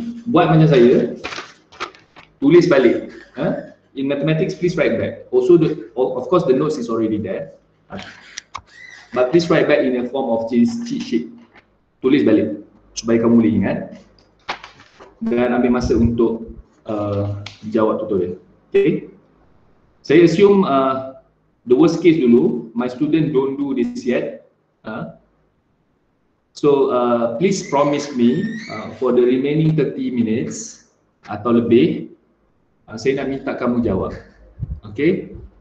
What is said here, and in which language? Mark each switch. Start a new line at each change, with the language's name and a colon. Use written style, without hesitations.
Malay: Buat macam saya, tulis balik.
English: In mathematics, please write back. Also, of course, the notes is already there. But please write back in a form of cheat sheet.
Malay: Tulis balik supaya kamu boleh ingat. Dan ambil masa untuk jawab tutorial. Okay.
English: Saya assume the worst case dulu, my student don't do this yet. So please promise me for the remaining 30 minutes
Malay: atau lebih, saya nak minta kamu jawab.
English: Okay.